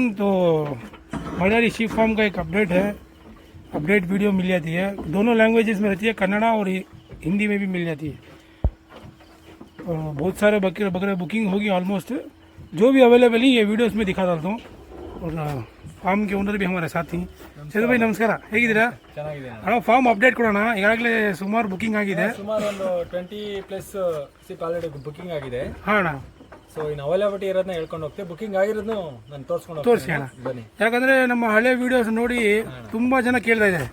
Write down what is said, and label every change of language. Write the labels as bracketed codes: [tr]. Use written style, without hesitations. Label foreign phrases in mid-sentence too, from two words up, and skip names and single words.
[hi] तो मडारी शीप फार्म का एक अपडेट है। [en] update video [hi] मिल जाती है, दोनों लैंग्वेजेस में रहती है, कन्नड़ा और हिंदी में भी मिल जाती है। और बहुत सारे बकरे बुकिंग होगी ऑलमोस्ट। जो भी अवेलेबल है ये वीडियोस में दिखा डालता हूँ। और [kn] ಫಾರ್ಮ್ ಗೆ ಓನರ್ [hi] भी हमारे साथ ही ಚಂದ್ರ ಭಾई [kn] ನಮಸ್ಕಾರ, ಹೇಗಿದ್ದೀರಾ? ಚೆನ್ನಾಗಿದೆ ಅಣ್ಣ [en] farm update [kn] ಕೊಡೋಣ. ಈಗಾಗಲೇ ಸುಮಾರು ಬುಕಿಂಗ್ ಆಗಿದೆ, ಸುಮಾರು ಒಂದು 20+ ಸಿಪ್ [en] already booking [kn] ಆಗಿದೆ. ಹಾಂ ಅಣ್ಣ. ಸೊ ಇನ್ನು ಅವೈಲಬಿಲಿಟಿ ಇರೋದನ್ನ ಹೇಳ್ಕೊಂಡು ಹೋಗ್ತೀವಿ. ಬುಕಿಂಗ್ ಆಗಿರೋದನ್ನು ನಾನು ತೋರಿಸಿ ಅಣ್ಣ. ಬನ್ನಿ. ಯಾಕಂದ್ರೆ ನಮ್ಮ ಹಳೆ ವಿಡಿಯೋಸ್ ನೋಡಿ ತುಂಬಾ ಜನ ಕೇಳ್ತಾ ಇದ್ದಾರೆ.